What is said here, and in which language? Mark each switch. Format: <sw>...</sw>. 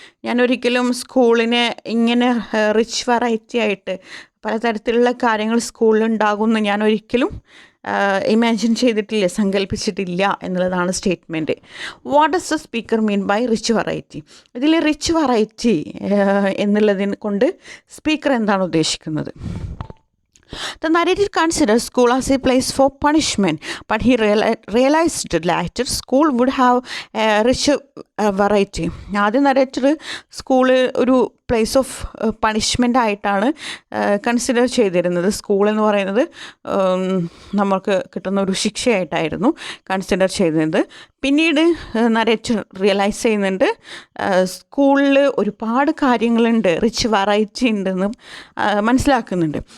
<ml>ഞാൻ ഒരിക്കലും സ്കൂളിനെ ഇങ്ങനെ റിച്ച് വെറൈറ്റി ആയിട്ട് പലതരത്തിലുള്ള കാര്യങ്ങൾ സ്കൂളിൽ ഉണ്ടാകുമെന്ന് ഞാൻ ഒരിക്കലും ഇമാജിൻ ചെയ്തിട്ടില്ല, സങ്കല്പിച്ചിട്ടില്ല എന്നുള്ളതാണ് statement.</ml> <en>What does the speaker mean by rich variety?</en> <ml>ഇതിൽ റിച്ച് വെറൈറ്റി എന്നുള്ളതിനെ കൊണ്ട് സ്പീക്കർ എന്താണ് ഉദ്ദേശിക്കുന്നത്?</ml> <en>The narrator considers school as a place for punishment, but he realized later school would have a richer variety.</en> <ml>ആദ്യം narrator school ഒരു</ml> <en>place of punishment</en> <ml>ആയിട്ടാണ് consider ചെയ്തിരുന്നത്. School എന്ന് പറയുന്നത് നമുക്ക് കിട്ടുന്ന ഒരു ശിക്ഷയായിട്ടായിരുന്നു കൺസിഡർ ചെയ്തിരുന്നത്. പിന്നീട് നരേറ്റർ റിയലൈസ് ചെയ്യുന്നുണ്ട് സ്കൂളിൽ ഒരുപാട് കാര്യങ്ങളുണ്ട്, റിച്ച് വെറൈറ്റി ഉണ്ടെന്നും മനസ്സിലാക്കുന്നുണ്ട്.</ml>